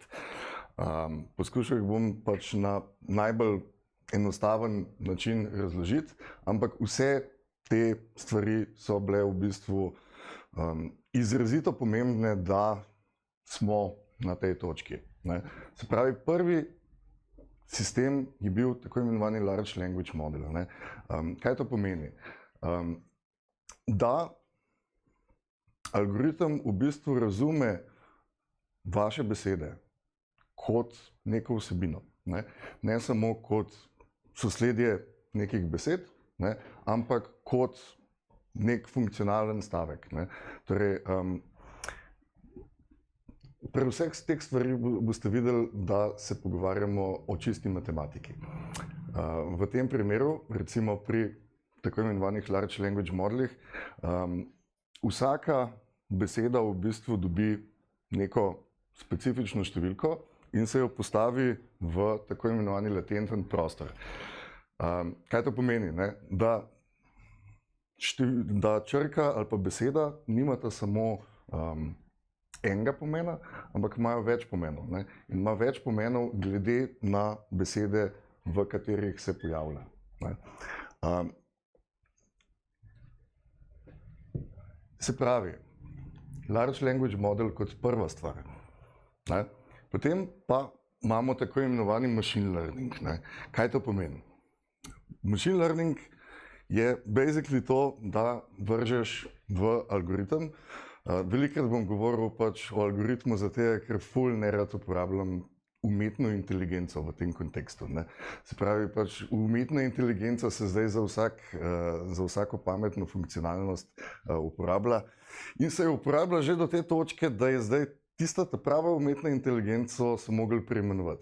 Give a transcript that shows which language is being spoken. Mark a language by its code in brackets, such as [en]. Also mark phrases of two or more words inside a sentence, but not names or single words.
[sl] Poskušal bom pač na najbolj enostaven način razložiti, ampak vse te stvari so bile v bistvu izrazito pomembne, da smo na tej točki. Se pravi, prvi sistem je bil tako imenovani [en] large language model. [sl] Kaj to pomeni? Da algoritem v bistvu razume vaše besede kot neko vsebino. Ne samo kot sosledje nekih besed, ampak kot nek funkcionalen stavek. Torej, pri vseh teh stvarih boste videli, da se pogovarjamo o čisti matematiki. V tem primeru, recimo pri tako imenovanih [en] large language [sl] modelih, vsaka beseda v bistvu dobi neko specifično številko in se jo postavi v tako imenovani latenten prostor. Kaj to pomeni? Ne? Da črka ali pa beseda nimata samo enega pomena, ampak imajo več pomenov. Ne? In ima več pomenov glede na besede, v katerih se pojavlja. Ne? Se pravi, [en] large language model [sl] kot prva stvar. Ne? Potem pa imamo tako imenovani [en] machine learning. [sl] Ne? Kaj to pomeni? [en] Machine learning [sl] je basically to, da vržeš v algoritem. Velikokrat bom govoril pač o algoritmu zato, ker ful nerad uporabljam umetno inteligenco v tem kontekstu. Ne. Se pravi, pač umetna inteligenca se zdaj za vsako pametno funkcionalnost uporablja in se je uporablja že do te točke, da je zdaj tista ta prava umetna inteligenco so mogli preimenovati.